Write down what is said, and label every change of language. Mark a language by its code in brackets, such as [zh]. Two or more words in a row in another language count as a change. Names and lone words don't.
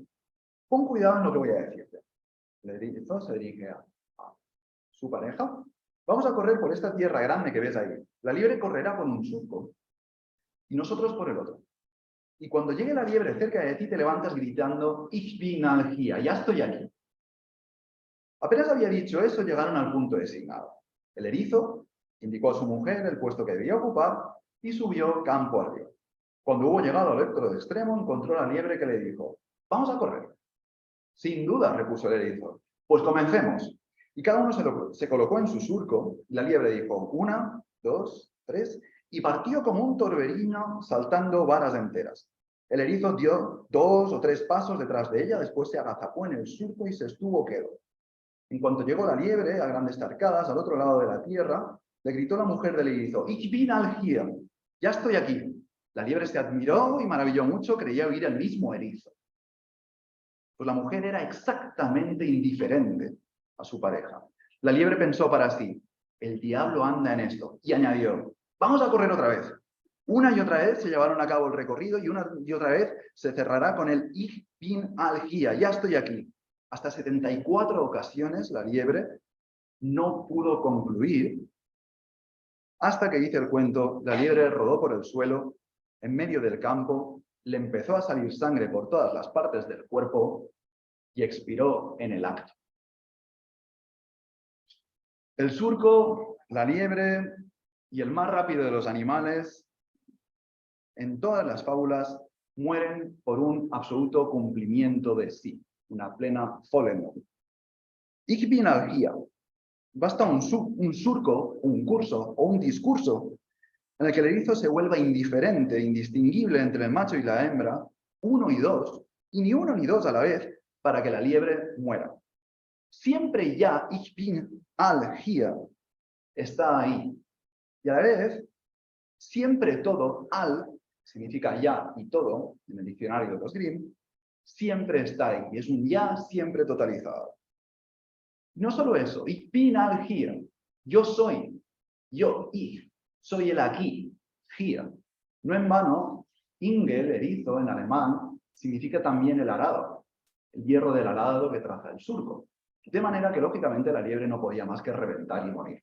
[es] Pon cuidado en lo que voy a decirte. El erizo se dirige a su pareja. Vamos a correr por esta tierra grande que ves ahí. La liebre correrá por un surco. y nosotros por el otro. Y cuando llegue la liebre cerca de ti, te levantas gritando, [de] Ich bin hier, [es] ya estoy aquí. Apenas había dicho eso, llegaron al punto designado. El erizo indicó a su mujer el puesto que debía ocupar y subió campo arriba. Cuando hubo llegado al otro extremo, encontró a la liebre que le dijo, vamos a correr. Sin duda, repuso el erizo. Pues comencemos. Y cada uno se colocó en su surco. Y la liebre dijo, 1, 2, 3, y partió como un torbellino saltando varas enteras. El erizo dio 2 o 3 pasos detrás de ella, después se agazapó en el surco y se estuvo quedo. En cuanto llegó la liebre, a grandes tarcadas, al otro lado de la tierra, le gritó la mujer del erizo, [de] Ich bin hier, [es] ya estoy aquí. La liebre se admiró y maravilló mucho, creía oír el mismo erizo. Pues la mujer era exactamente indiferente a su pareja. La liebre pensó para sí, el diablo anda en esto, y añadió, vamos a correr otra vez. Una y otra vez se llevaron a cabo el recorrido y una y otra vez se cerrará con el [de] Ich bin hier, [es] ya estoy aquí. Hasta 74 ocasiones la liebre no pudo concluir hasta que hice el cuento, la liebre rodó por el suelo, en medio del campo, le empezó a salir sangre por todas las partes del cuerpo y expiró en el acto. El surco, la liebre y el más rápido de los animales, en todas las fábulas, mueren por un absoluto cumplimiento de sí, una plena Vollendung. [de] Ich bin hier. [es] Basta un surco, un curso o un discurso en el que el erizo se vuelva indiferente, indistinguible entre el macho y la hembra, 1 y 2, y ni 1 ni 2 a la vez, para que la liebre muera. Siempre ya, [de] Ich bin hier, [es] está ahí. Y a la vez, siempre todo, significa ya y todo, en el diccionario de los Grimm, siempre está ahí. Y es un ya siempre totalizado. No solo eso, [de] Ich bin hier, [es] yo soy, ich, soy el aquí, hier. No en vano, Ingel, erizo en alemán, significa también el arado, el hierro del arado que traza el surco. De manera que, lógicamente, la liebre no podía más que reventar y morir.